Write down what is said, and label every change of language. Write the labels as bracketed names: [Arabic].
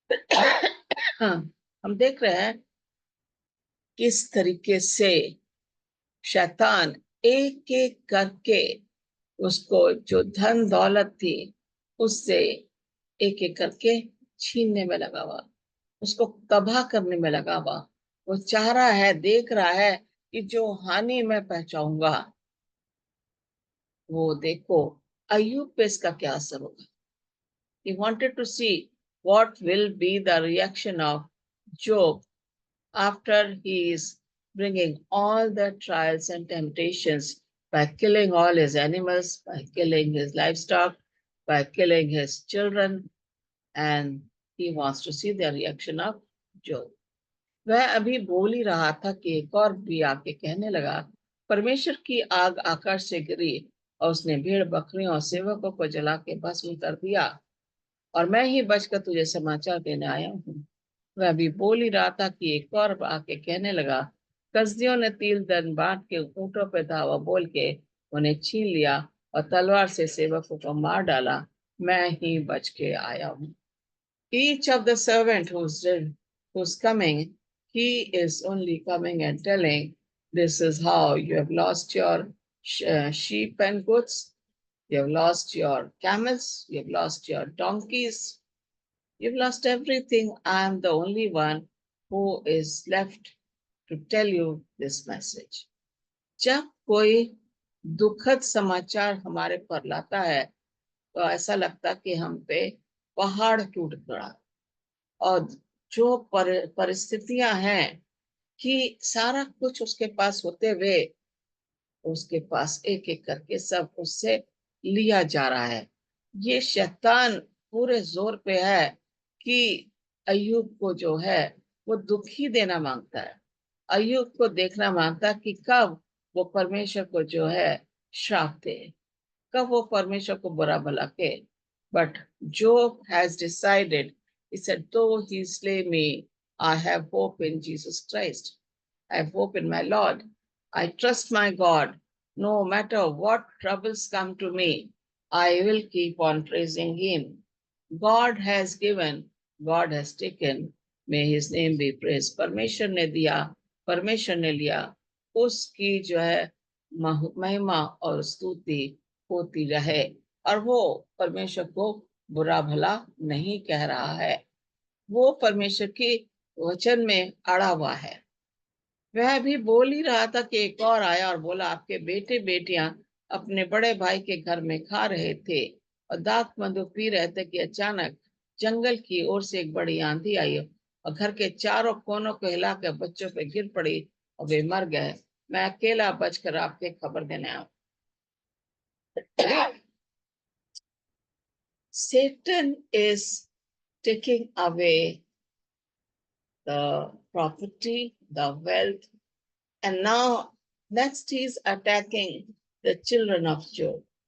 [Hindi] हाँ, हम देख रहे हैं किस तरीके से शैतान एक एक करके उसको जो धन दौलत थी उससे एक एक करके छीनने में लगा हुआ, उसको तबाह करने में लगा हुआ। वो चाह रहा है, देख रहा है कि जो हानि मैं पहुंचाऊंगा, वो देखो अय्यूब पे इसका क्या असर होगा। [English] He wanted to see what will be the reaction of Job after he is bringing all the trials and temptations by killing all his animals, by killing his livestock, by killing his children, and he wants to see the reaction of Job. [Hindi] वह अभी बोल ही रहा था कि एक और भी आके कहने लगा, परमेश्वर की आग आकाश से गिरी और उसने भेड़ बकरियों और सेवकों को जला के भस्म कर दिया, और मैं ही बचकर तुझे समाचार देने आया हूँ। वह भी बोल ही रहा था कि एक और आके कहने लगा, कसदियों ने तिल धन बांट के ऊंटों पे धावा बोल के उन्हें छीन लिया और तलवार से सेवकों को मार डाला। मैं ही बच के आया हूँ। [English] Each of the servant who's coming, he is only coming and telling, this is how you have lost your sheep and goats, you have lost your camels, you have lost your donkeys, you've lost everything. I am the only one who is left to tell you this message. [Hindi] जब कोई दुखद समाचार हमारे पर लाता है तो ऐसा लगता कि हम पे पहाड़ टूट पड़ा। और जो परिस्थितियां हैं कि सारा कुछ उसके पास होते हुए उसके पास एक एक करके सब उससे लिया जा रहा है। ये शैतान पूरे जोर पे है कि अय्यूब को जो है वो दुखी देना मांगता है। अय्यूब को देखना मांगता है कि कब वो परमेश्वर को जो है श्राप दे, कब वो परमेश्वर को बुरा भला के। [English] But Job has decided, he said, though he slay me, I have hope in Jesus Christ. I have hope in my Lord. I trust my God. No matter what troubles come to me, I will keep on praising him. God has given, God has taken. May his name be praised. [Hindi] परमेश्वर ने दिया, परमेश्वर ने लिया, उसकी जो है महिमा और स्तुति होती रहे। और वो परमेश्वर को बुरा भला नहीं कह रहा है, वो परमेश्वर के वचन में अड़ा हुआ है। वह भी बोल ही रहा था कि एक और आया और बोला, आपके बेटे बेटियां अपने बड़े भाई के घर में खा रहे थे और दाख मधु पी रहे थे कि अचानक जंगल की ओर से एक बड़ी आंधी आई और घर के चारों कोनों को हिलाकर बच्चों पे गिर पड़ी और वे मर गए। मैं अकेला बचकर आपके खबर देने आया। [English] Satan is taking away the property, the wealth, and now next he is attacking the children of Job.